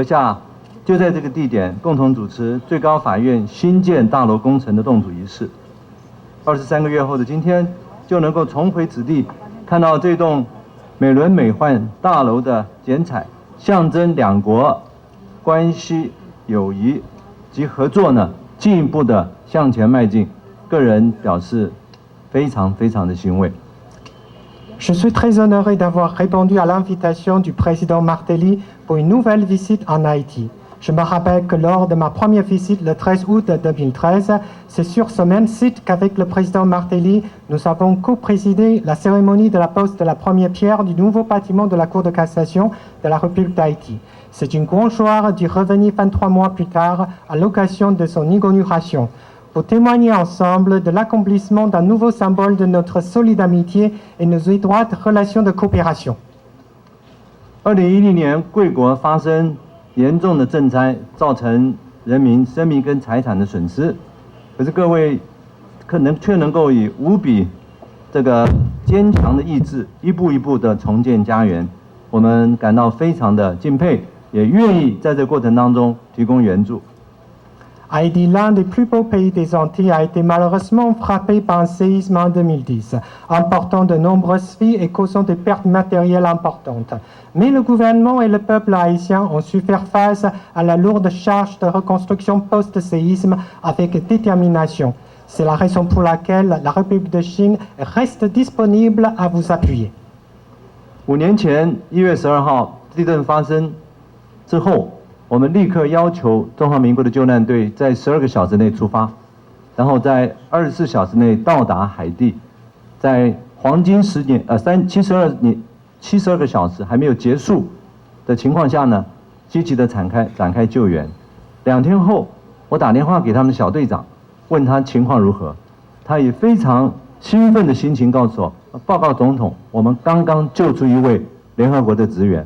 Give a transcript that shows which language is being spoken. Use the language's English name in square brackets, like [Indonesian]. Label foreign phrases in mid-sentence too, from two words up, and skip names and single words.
[Chinese] 下就在这个地点共同主持最高法院新建大楼工程的动土仪式。23个月后的今天，就能够重回此地，看到这栋美轮美奂大楼的剪彩，象征两国关系友谊及合作呢进一步的向前迈进，个人表示非常的欣慰。 [French] Je suis très honoré d'avoir répondu à l'invitation du président Martelly pour une nouvelle visite en Haïti. Je me rappelle que lors de ma première visite le 13 août 2013, c'est sur ce même site qu'avec le président Martelly, nous avons co-présidé la cérémonie de la pose de la première pierre du nouveau bâtiment de la Cour de cassation de la République d'Haïti. C'est une grande joie d'y revenir 23 mois plus tard à l'occasion de son inauguration, pour témoigner ensemble de l'accomplissement d'un nouveau symbole de notre solide amitié et nos étroites relations de coopération. [Chinese] 2016 年，贵国发生严重的震灾，造成人民生命跟财产的损失。可是各位却能够以无比这个坚强的意志，一步一步的重建家园，我们感到非常的敬佩，也愿意在这过程当中提供援助。 [French] Haïti, l'un des plus beaux pays des Antilles, a été malheureusement frappé par un séisme en 2010, emportant de nombreuses vies et causant des pertes matérielles importantes. Mais le gouvernement et le peuple haïtien ont su faire face à la lourde charge de reconstruction post-séisme avec détermination. C'est la raison pour laquelle la République de Chine reste disponible à vous appuyer. [Chinese] 5 年前1月12号地震发生之后，我们立刻要求中华民国的救难队在12个小时内出发，然后在24小时内到达海地，在黄金10年72个小时还没有结束的情况下呢，积极的展开救援。2天后，我打电话给他们小队长，问他情况如何，他以非常兴奋的心情告诉我，报告总统，我们刚刚救出一位联合国的职员。